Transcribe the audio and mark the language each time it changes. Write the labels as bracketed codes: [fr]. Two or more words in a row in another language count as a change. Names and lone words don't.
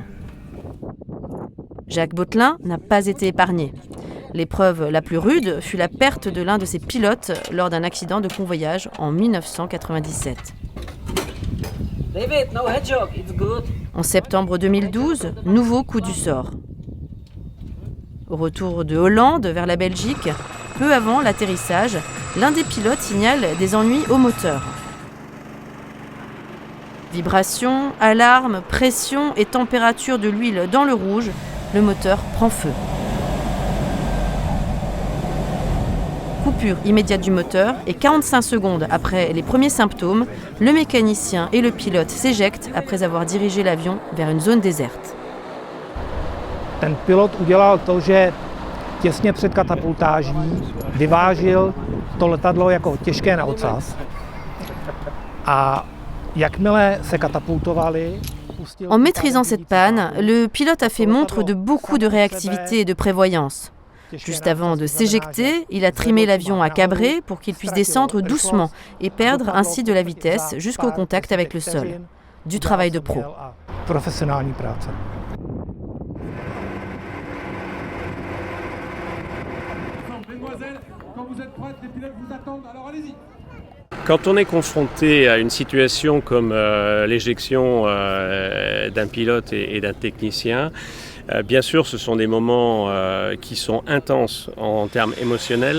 [fr] Jacques Bottelin n'a pas été épargné. L'épreuve la plus rude fut la perte de l'un de ses pilotes lors d'un accident de convoyage en 1997. [en] David, no hedgehog, it's good. [fr] En septembre 2012, nouveau coup du sort. Au retour de Hollande vers la Belgique, peu avant l'atterrissage, l'un des pilotes signale des ennuis au moteur. Vibrations, alarmes, pression et température de l'huile dans le rouge, le moteur prend feu. Coupure immédiate du moteur et 45 secondes après les premiers symptômes, le mécanicien et le pilote s'éjectent après avoir dirigé l'avion vers une zone déserte. [cs] Ten pilot udělal to, že těsně před katapultáží vyvážil to letadlo jako těžké na ocas a jakmile se katapultovali. [fr] En maîtrisant cette panne, le pilote a fait montre de beaucoup de réactivité et de prévoyance. Juste avant de s'éjecter, il a trimé l'avion à cabré pour qu'il puisse descendre doucement et perdre ainsi de la vitesse jusqu'au contact avec le sol. Du travail de pro. [cs] Profesionální práce. [fr] Mesdemoiselles, quand vous êtes prêtes, les pilotes vous attendent, alors allez-y. Quand on est confronté à une situation comme l'éjection d'un pilote et d'un technicien, bien sûr ce sont des moments qui sont intenses en termes émotionnels.